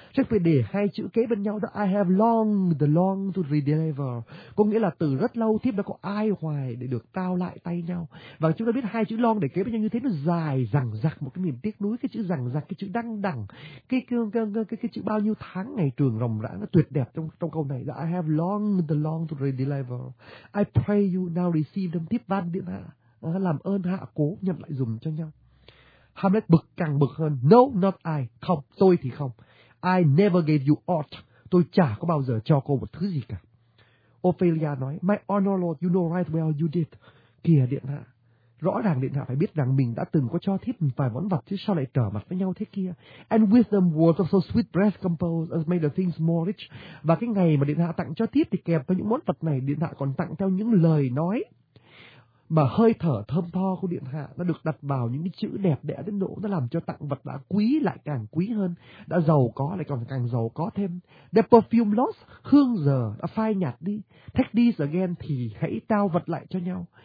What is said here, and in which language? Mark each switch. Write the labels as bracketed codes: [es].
[vi] Chắc phải để hai chữ kế bên nhau đó, [en] I have longed long to deliver, [vi] có nghĩa là từ rất lâu tiếp đó có ai hoài để được tao lại tay nhau. Và chúng ta biết hai chữ long để kế bên nhau như thế nó dài rằng rặc, một cái niềm tiếc nuối, cái chữ rằng rặc, cái chữ đăng đẳng, cái chữ bao nhiêu tháng ngày trường ròng rã, nó tuyệt đẹp trong câu này. [en] I have longed long to deliver. I pray you now receive them. [vi] Tiếp văn điện hạ, làm ơn hạ cố nhận lại dùng cho nhau. Hamlet bực càng bực hơn. [en] No, not I. [vi] Không, tôi thì không. [en] I never gave you aught. [vi] Tôi chả có bao giờ cho cô một thứ gì cả. [en] Ophelia [vi] nói, [en] my honor lord, you know right well you did. [vi] Kìa điện hạ. Rõ ràng điện hạ phải biết rằng mình đã từng có cho thiếp một vài món vật, chứ sao lại trở mặt với nhau thế kia. [en] And wisdom was of so sweet breath composed as made the things more rich. [vi] Và cái ngày mà điện hạ tặng cho thiếp thì kèm với những món vật này, điện hạ còn tặng theo những lời nói mà hơi thở thơm tho của điện hạ nó được đặt vào những cái chữ đẹp đẽ đến độ nó làm cho tặng vật đã quý lại càng quý hơn, đã giàu có lại còn càng giàu có thêm. [en] The perfume lost, [vi] hương giờ đã phai nhạt đi. [en] Take this again, [vi] thì hãy trao vật lại cho nhau.